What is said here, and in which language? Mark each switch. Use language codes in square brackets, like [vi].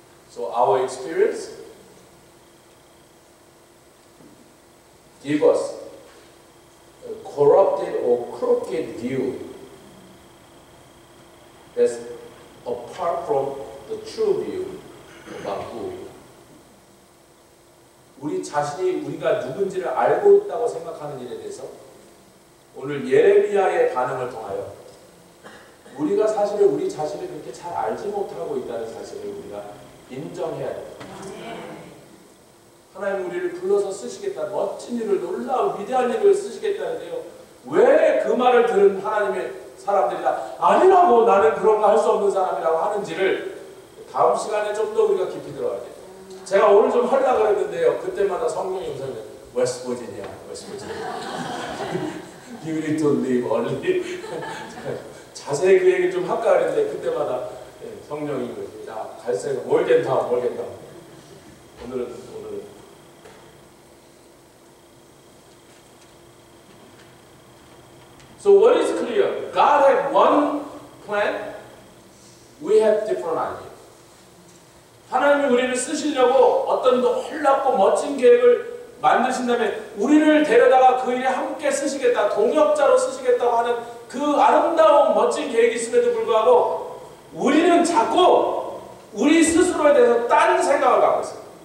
[en] So our experience give us a corrupted or crooked view that's apart from the true view about who we are. [ko] 우리 자신이 우리가 누군지를 알고 있다고 생각하는 일에 대해서 오늘 예레미야의 반응을 통하여 우리가 사실은 우리 자신을 그렇게 잘 알지 못하고 있다는 사실을 우리가 인정해야 됩니다. 하나님 우리를 불러서 쓰시겠다, 멋진 일을, 놀라운 위대한 일을 쓰시겠다는데요. 왜 그 말을 들은 하나님의 사람들이 다 아니라고, 나는 그런 거 할 수 없는 사람이라고 하는지를 다음 시간에 좀 더 우리가 깊이 들어가야 돼요. 제가 오늘 좀 하려고 그랬는데요. 그때마다 성령이 음성이 웨스트버지니아. [en] You need to leave early. [ko] 자세히 그 얘기 좀 할까 그랬는데 그때마다 성령이 야, 갈색은 몰겐타운. 오늘은 [en] So what is clear? God had one plan. We have different ideas. [ko] 하나님이 우리를 쓰시려고 어떤 놀랍고 멋진 계획을 만드신다면 우리를 데려다가 그 일에 함께 쓰시겠다, 동역자로 쓰시겠다고 하는 그 아름다운 멋진 계획이 있음에도 불구하고 우리는 자꾸 우리 스스로에 대해서 딴 생각을 갖고 있어요.